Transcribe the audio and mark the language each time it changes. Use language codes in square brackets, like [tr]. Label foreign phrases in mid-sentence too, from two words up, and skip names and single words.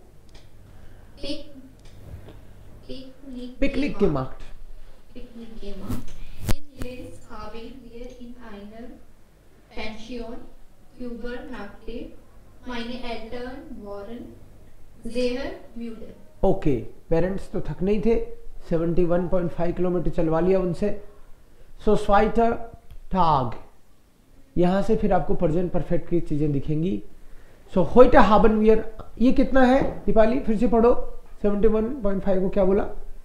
[de] Picknick gemacht. In Linz haben wir in einer Pension übernachtet. Meine Eltern waren sehr müde. [hi] ओके पेरेंट्स तो थक नहीं थे, 71.5 किलोमीटर चलवा लिया उनसे। सो [de] zweiter Tag, [hi] यहां से फिर आपको [en] present perfect [hi] की चीजें दिखेंगी। सो [de] heute haben wir, [hi] ये कितना है दीपाली, फिर से पढ़ो। 71.5 को क्या बोला?